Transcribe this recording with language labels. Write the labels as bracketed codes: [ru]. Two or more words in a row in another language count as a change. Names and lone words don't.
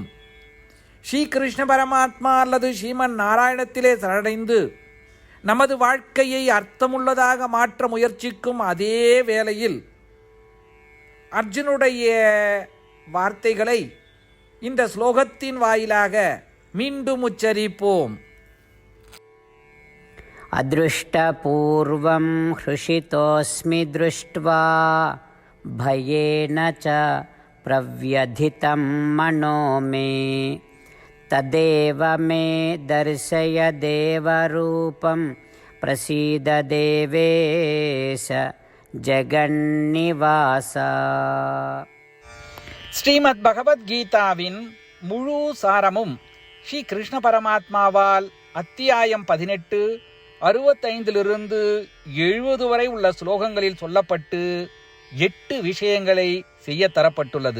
[ta] ஸ்ரீ கிருஷ்ண பரமாத்மா அல்லது ஸ்ரீமன் நாராயணத்திலே சரணடைந்து நமது வாழ்க்கையை அர்த்தமுள்ளதாக மாற்ற முயற்சிக்கும் அதே வேளையில் அர்ஜுனுடைய வார்த்தைகளை இந்த ஸ்லோகத்தின் வாயிலாக மீண்டும் உச்சரிப்போம். [sa] अदृष्टपूर्वं हृषितोऽस्मि दृष्ट्वा भयेन च प्रव्यथितं मनो मे तदेव मे दर्शय देवरूपं प्रसीद देवेश जगन्निवासा. [ta] ஸ்ரீமத் பகவத்கீதாவின் முழு சாரமும் ஸ்ரீ கிருஷ்ண பரமாத்மாவால் அத்தியாயம் 18 65 70 வரை உள்ள ஸ்லோகங்களில் சொல்லப்பட்டு 8 விஷயங்களை செய்ய தரப்பட்டுள்ளது.